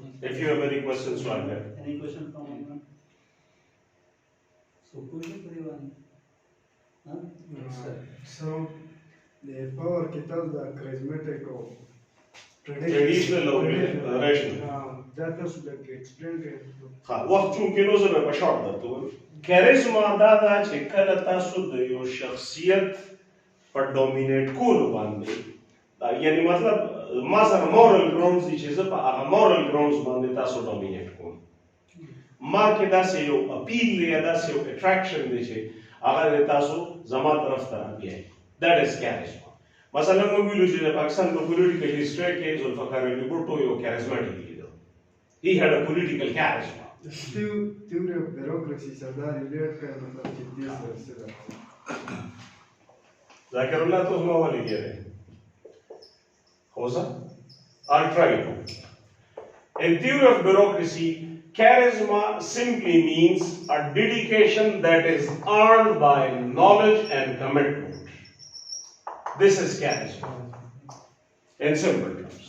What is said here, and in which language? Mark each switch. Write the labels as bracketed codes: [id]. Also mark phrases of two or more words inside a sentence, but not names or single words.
[en] If you have any questions, so I'm here. Any question from anyone? So, question for anyone? Huh? Yes, sir. So, the power kitab the charismatic or Traditional or rational. that was like explained it. [ps] ها وخت چونکې نو زه به په شارټ درته وایم کاریزما دا ده چې کله تاسو د یو شخصیت په ډومینیټ کولو باندې یعنی مطلب ما سره [en] moral grounds [ps] دي چې زه په هغه [en] moral grounds [ps] باندې تاسو ډومینیټ کوم ما کې داسې یو اپیل دی یا داسې یو اټراکشن دی چې هغه د تاسو زما طرف ته رابیایي [en] that is charisma [ps] مثلا موږ ویلو چې د پاکستان په [en] political history [ps] کې ذوالفقار علي بھټو یو [en] charismatic leader he had a political charisma. The theory of bureaucracy is that relate kind of this. ذاکر الله تو ما والی دی ہوسا I'll try to. In theory of bureaucracy, charisma simply means a dedication that is earned by knowledge and commitment. This is charisma. In simple terms.